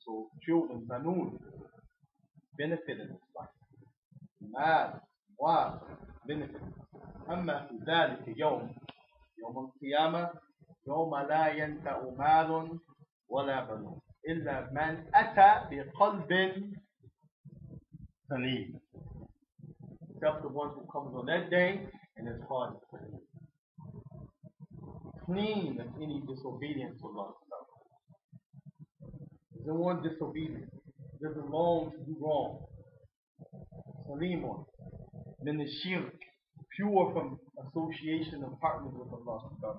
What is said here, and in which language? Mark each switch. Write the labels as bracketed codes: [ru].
[en] So children, banun, benefit in this life. Mal, benefit. [ar] أما في ذلك يوم القيامة يوم لا ينفع مال ولا بنون إلا من أتى بقلب سليم. [en] Except the one who comes on that day and his heart is clean of any disobedience to Allah. Doesn't want disobedience. Doesn't long to do wrong. [ar] Salimun min [en] the shirk, pure from association and partners with Allah.